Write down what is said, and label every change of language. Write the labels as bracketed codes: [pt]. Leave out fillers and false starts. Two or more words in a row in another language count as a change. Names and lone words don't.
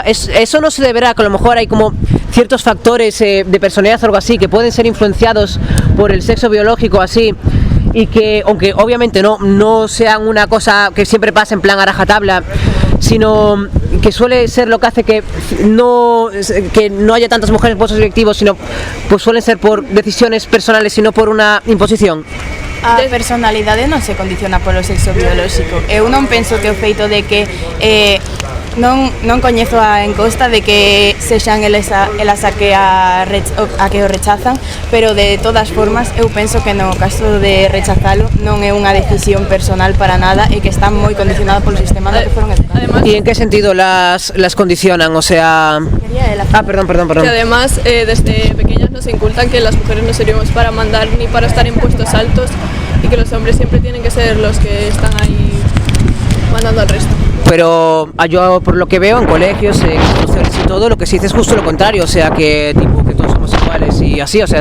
[es] Eso no se deberá, que a lo mejor hay como ciertos factores de personalidad o algo así, que pueden ser influenciados por el sexo biológico así, y que, aunque obviamente no sean una cosa que siempre pasa en plan a rajatabla, sino que suele ser lo que hace que no haya tantas mujeres en puestos directivos, sino pues suelen ser por decisiones personales y no por una imposición. [gl] A personalidade non se condiciona polo sexo biolóxico. Eu non penso que o feito de que non coñezo a encosta de que sexan elas a que o rechazan, pero de todas formas eu penso que no caso de rechazalo non é unha decisión personal para nada e que están moi condicionadas polo sistema no que foron educados. [es] ¿Y en qué sentido las condicionan? O sea... perdón. Que además desde pequeñas nos incultan que las mujeres no servimos para mandar ni para estar en puestos altos y que los hombres siempre tienen que ser los que están ahí mandando al resto. Pero yo por lo que veo en colegios, en instituciones y todo, lo que se dice es justo lo contrario, o sea que todos somos iguales y así, o sea,